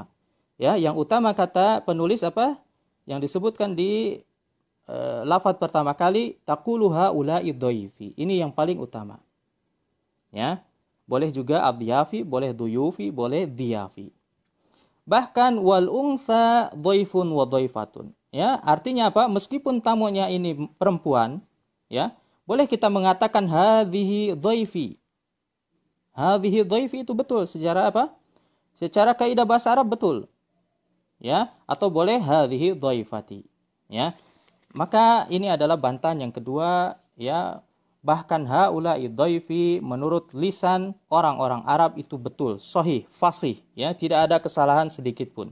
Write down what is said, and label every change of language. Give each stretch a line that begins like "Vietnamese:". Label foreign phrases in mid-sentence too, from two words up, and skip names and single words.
Indonesian: Ya, yang utama kata penulis apa? Yang disebutkan di lafaz pertama kali
Arabic: تقول هؤلاء ضيوفي.
Indonesian: Ini yang paling utama. Ya. Boleh juga adyafi, boleh dhuyufi, boleh dhiyafi.
Arabic: Bahkan والأنثى ضيف وضيفة.
Indonesian: Ya, artinya apa? Meskipun tamunya ini perempuan, ya, boleh kita mengatakan
Arabic: هذه ضيفي. هذه ضيفي
Indonesian: itu betul secara apa? Secara kaidah bahasa Arab betul. Ya, atau boleh
Arabic: هذه ضيفتي.
Indonesian: Ya. Maka ini adalah bantahan yang kedua, ya, bahkan
Arabic: هؤلاء ضيفي
Indonesian: menurut lisan orang-orang Arab itu betul, sahih, fasih, ya, tidak ada kesalahan sedikit pun.